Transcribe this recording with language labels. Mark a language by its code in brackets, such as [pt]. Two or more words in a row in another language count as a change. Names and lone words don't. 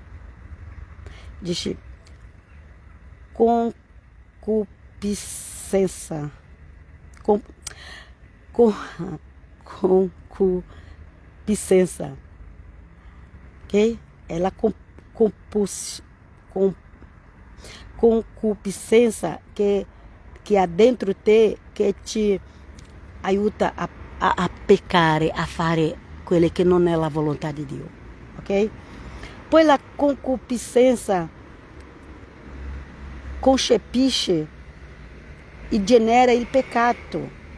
[it] Dice concupiscenza. Concupiscenza. Ok? É la concupiscenza [pt] que há dentro te, [it] che ti aiuta a peccare, a fare quelle che non è la volontà di Dio. Ok? Poi la concupiscenza concepisce e genera il peccato.